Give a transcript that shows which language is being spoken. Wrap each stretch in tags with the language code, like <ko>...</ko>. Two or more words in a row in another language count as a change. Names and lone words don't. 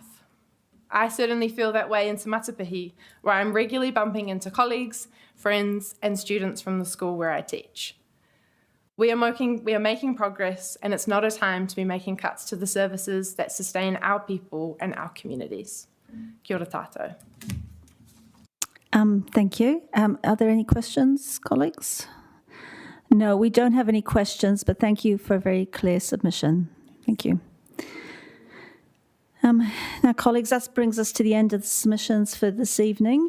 <en>I certainly feel that way in Te Matapihi, where I'm regularly bumping into colleagues, friends and students from the school where I teach. We are making progress, and it's not a time to be making cuts to the services that sustain our people and our communities.</en> <mi>Kia ora tātou.</mi> <en>Thank you. Are there any questions, colleagues? No, we don't have any questions, but thank you for a very clear submission. Thank you. Now, colleagues, that brings us to the end of the submissions for this evening.</en>